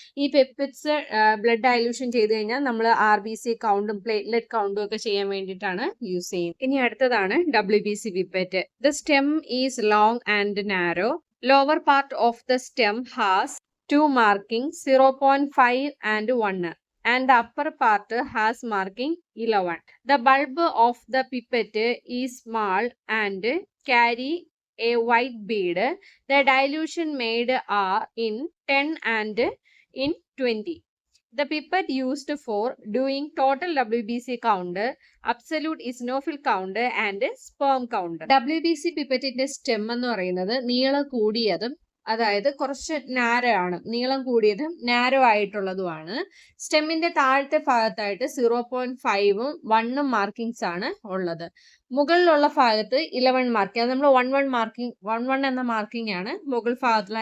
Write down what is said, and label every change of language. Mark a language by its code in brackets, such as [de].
[ml] ഈ pipettes blood dilution ചെയ്ത് കഴിഞ്ഞാൽ നമ്മൾ RBC കൗണ്ടും പ്ലേറ്റ്ലെറ്റ് കൗണ്ടും ഒക്കെ ചെയ്യാൻ വേണ്ടിയിട്ടാണ് യൂസ് ചെയ്യുന്നത്. ഇനി അടുത്തതാണ് WBC pipette. [en] The stem is long and narrow. Lower part of the stem has 2 markings, 0.5 and 1. And the upper part has marking 11. The bulb of the pipette is small and carry a white bead. The dilution made are in 10 and in 20. The pipette used for doing total WBC count, absolute eosinophil count and sperm count. [ml] WBC പിപ്പറ്റിന്റെ stem എന്ന് പറയുന്നത് നീളം കൂടിയതും അതായത് കുറച്ച് narrow ആണ്, നീളം കൂടിയതും narrow ആയിട്ടുള്ളതുമാണ്. സ്റ്റെമ്മിന്റെ താഴത്തെ ഭാഗത്തായിട്ട് 0.5ഉം 1ഉം മാർക്കിങ്സ് ആണ് ഉള്ളത്. മുകളിലുള്ള ഭാഗത്ത് 11 മാർക്കിംഗ്, അത് നമ്മൾ 11 എന്ന മാർക്കിംഗ് ആണ് മുകൾ ഭാഗത്തുള്ള.